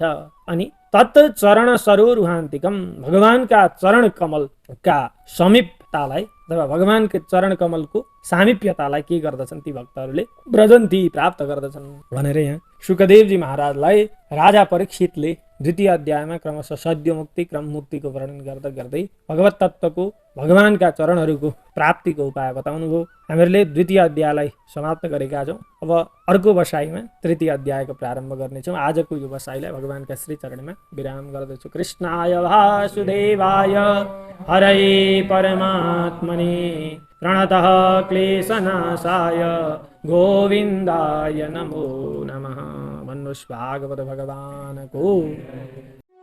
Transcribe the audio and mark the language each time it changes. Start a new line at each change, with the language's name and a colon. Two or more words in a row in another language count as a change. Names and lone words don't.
Nepali: अनि
Sanskrit: तत् चरण सरोरुहान्तिकम,
Nepali: भगवानका चरण कमलका समीपतालाई अथवा भगवानको चरण कमलको सामिप्यतालाई के गर्दछन् ती भक्तहरूले, व्रजन्ती प्राप्त गर्दछन् भनेर यहाँ सुखदेवजी महाराजलाई राजा परीक्षितले द्वितीय अध्यायमा क्रमशः सद्य मुक्ति क्रम मुक्तिको वर्णन गर्दा गर्दै भगवत तत्त्वको भगवानका चरणहरूको प्राप्तिको उपाय बताउनु भयो। हामीहरूले द्वितीय अध्यायलाई समाप्त गरेका छौँ। अब अर्को बसाइमा तृतीय अध्यायको प्रारम्भ गर्नेछौँ। आजको यो बसाइलाई भगवानका श्री चरणमा विराम गर्दछु।
Sanskrit: कृष्णाय वासुदेवाय हरये परमात्मने प्रणतः क्लेशनाशाय गोविन्दाय नमो नमः।
Nepali: भन्नुहोस् भागवत भगवानको